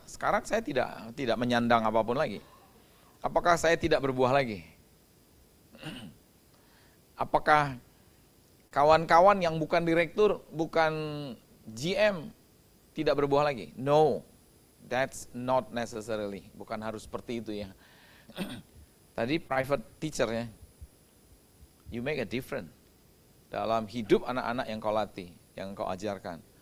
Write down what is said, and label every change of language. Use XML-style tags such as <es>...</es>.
<id>Sekarang saya tidak menyandang apapun lagi. Apakah saya tidak berbuah lagi? Apakah kawan-kawan yang bukan direktur, bukan GM, tidak berbuah lagi?</id> <en>No, that's not necessarily.</en> <id>Bukan harus seperti itu ya. Tadi private teacher ya,</id> <en>you make a difference</en> <id>dalam hidup anak-anak yang kau latih, yang kau ajarkan.</id>